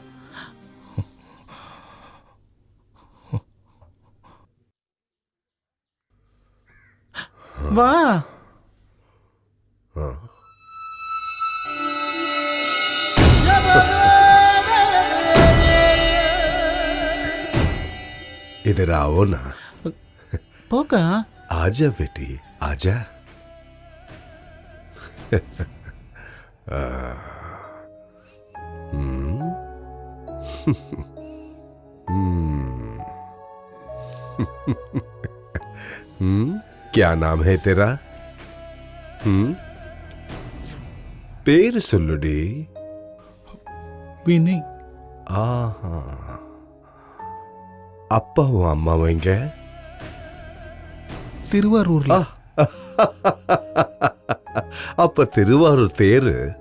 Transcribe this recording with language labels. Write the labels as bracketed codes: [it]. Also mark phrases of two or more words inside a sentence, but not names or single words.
[ta] வா. [hi] इधर आओ ना. [ta] போக்கா. [hi] आजा बेटी आजा. क्या नाम है तेरा? [ta] பேர் சொல்லுடி. வினய். ஆஹா. அப்பாவும் அம்மாவும் எங்க? திருவாரூர்ல. அப்ப திருவாரூர் தேரு.